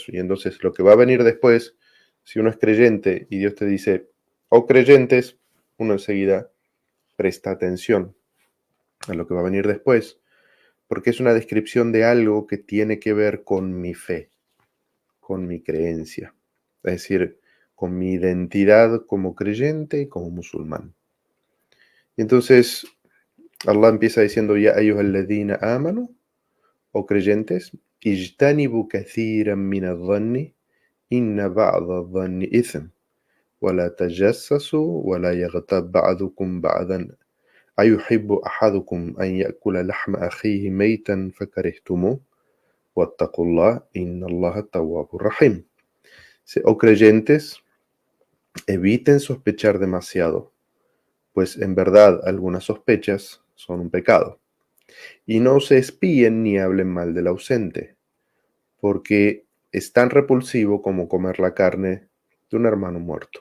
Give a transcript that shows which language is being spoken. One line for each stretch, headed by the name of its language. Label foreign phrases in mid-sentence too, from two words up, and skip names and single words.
Spanish: Y entonces lo que va a venir después, si uno es creyente y Dios te dice, oh creyentes, uno enseguida presta atención a lo que va a venir después, porque es una descripción de algo que tiene que ver con mi fe, con mi creencia, es decir, con mi identidad como creyente y como musulmán. Y entonces Allah empieza diciendo:
Arabic: يا أيها الذين آمنوا,
Spanish: o creyentes,
Arabic: اجتنبوا كثيرا من الظن إن بعض الظن إثم ولا تجسسوا ولا يغتب بعضكم بعضا أيحب أحدكم أن يأكل لحم أخيه ميتا فكرهتموه واتقوا الله إن الله تواب رحيم.
Spanish: O creyentes, eviten sospechar demasiado, pues en verdad algunas sospechas son un pecado. Y no se espíen ni hablen mal del ausente, porque es tan repulsivo como comer la carne de un hermano muerto.